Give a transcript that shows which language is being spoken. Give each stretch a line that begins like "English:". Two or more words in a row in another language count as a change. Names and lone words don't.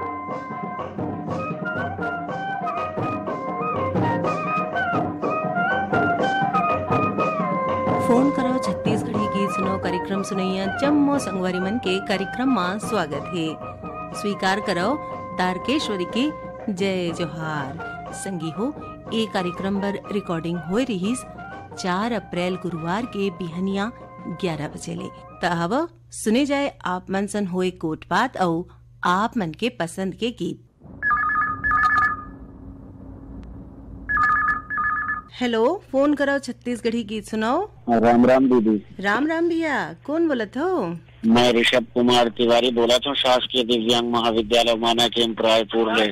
Chhattisgarhi: फोन करो छत्तीसगढ़ी गीत सुनो कार्यक्रम सुनैया जम्मो संगवारी मन के कार्यक्रम में स्वागत है। स्वीकार करो तारकेश्वरी की जय जोहार। संगी हो ये कार्यक्रम पर रिकॉर्डिंग होए रहीस 4 अप्रैल गुरुवार के बिहनिया 11 बजे ले। तब सुने जाए आप मन सन होए कोट बात और आप मन के पसंद के गीत। हेलो, फोन करो छत्तीसगढ़ी गीत सुनाओ। राम राम दीदी। राम राम भैया, कौन बोलत हो? मैं ऋषभ कुमार तिवारी बोला था, शासकीय दिव्यांग महाविद्यालय माना कैंप रायपुर में।